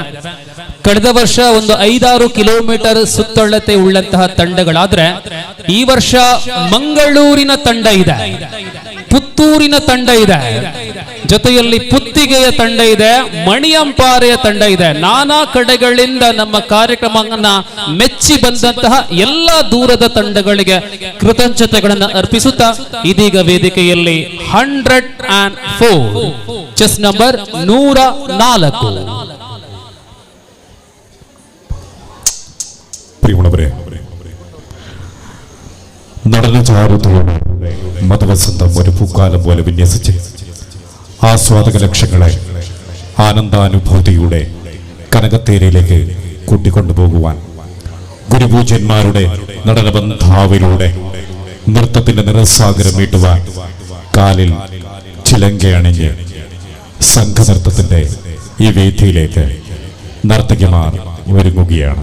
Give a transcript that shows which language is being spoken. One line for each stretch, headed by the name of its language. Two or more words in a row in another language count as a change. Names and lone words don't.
Kannada: ಕಳೆದ ವರ್ಷ ಒಂದು 5-6 ಕಿಲೋಮೀಟರ್ ಸುತ್ತಳತೆ ಉಳ್ಳಂತಹ ತಂಡಗಳಾದ್ರೆ ಈ ವರ್ಷ ಮಂಗಳೂರಿನ ತಂಡ ಇದೆ, ಪುತ್ತೂರಿನ ತಂಡ ಇದೆ, ಜೊತೆಯಲ್ಲಿ ಪುತ್ತಿಗೆಯ ತಂಡ ಇದೆ, ಮಣಿಯಂಪಾರೆಯ ತಂಡ ಇದೆ. ನಾನಾ ಕಡೆಗಳಿಂದ ನಮ್ಮ ಕಾರ್ಯಕ್ರಮವನ್ನ ಮೆಚ್ಚಿ ಬಂದಂತಹ ಎಲ್ಲ ದೂರದ ತಂಡಗಳಿಗೆ ಕೃತಜ್ಞತೆಗಳನ್ನು ಅರ್ಪಿಸುತ್ತಾ ಇದೀಗ ವೇದಿಕೆಯಲ್ಲಿ 104
English: chest number
Kannada: 104
Malayalam: പ്രിയമുള്ളവരെ, നടന്നു ചാരുതയോടെ മതവസന്തം ഒരു പൂക്കാലം പോലെ വിന്യസിച്ച് ആസ്വാദക ലക്ഷങ്ങളെ ആനന്ദാനുഭൂതിയുടെ കനകത്തേരയിലേക്ക് കൂട്ടിക്കൊണ്ടുപോകുവാൻ ഗുരുപൂജ്യന്മാരുടെ നടനബന്ധാവിലൂടെ നൃത്തത്തിന്റെ നിറസാഗരം മീട്ടുവാൻ കാലിൽ ചിലങ്കയണിഞ്ഞ് സംഘനൃത്തത്തിന്റെ ഈ വേദിയിലേക്ക് നർത്തകിമാർ ഒരുങ്ങുകയാണ്.